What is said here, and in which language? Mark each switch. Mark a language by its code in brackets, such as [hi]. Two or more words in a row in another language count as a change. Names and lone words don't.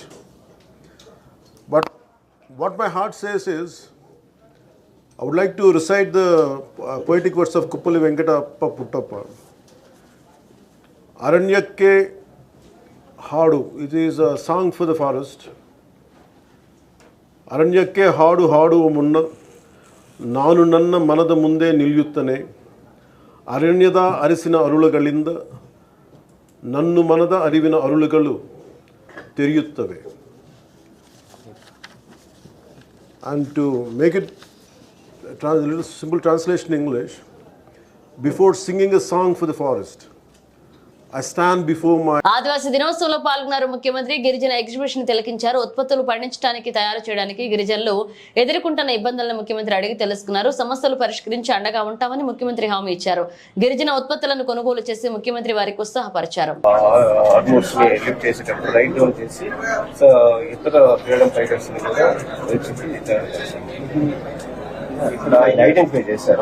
[en] But what my heart says is, I would like to recite the poetic verse of Kuppali Venkatappa Puttappa. Aranyakke Hadu. It is a song for the forest. [kn] ಅರಣ್ಯಕ್ಕೆ ಹಾಡು ಹಾಡು ಮುನ್ನ ನಾನು ನನ್ನ ಮನದ ಮುಂದೆ ನಿಲ್ಯುತ್ತನೆ ಅರಣ್ಯದ ಅರಿಸಿನ ಅರುಳಗಳಿಂದ ನನ್ನು ಮನದ ಅರಿವಿನ ಅರುಳಗಳು ತೆರಿಯುತ್ತವೆ. [en] And to make it a little simple translation in English, before singing a song for the forest, I stand before my [te] ఆదివాసీ దినోత్సవంలో పాల్గొన్నారు ముఖ్యమంత్రి. గిరిజన ఎగ్జిబిషన్ తిలకించారు. ఉత్పత్తులు పండించడానికి తయారు చేయడానికి గిరిజనులు ఎదుర్కొంటున్న ఇబ్బందులను ముఖ్యమంత్రి అడిగి తెలుసుకున్నారు. సమస్యలు పరిష్కరించి అండగా ఉంటామని ముఖ్యమంత్రి హామీ ఇచ్చారు. గిరిజన ఉత్పత్తులను కొనుగోలు చేసి ముఖ్యమంత్రి వారికి ఉత్సాహపరిచారు. ఇక్కడ ఆయన ఐడెంటిఫై చేశారు.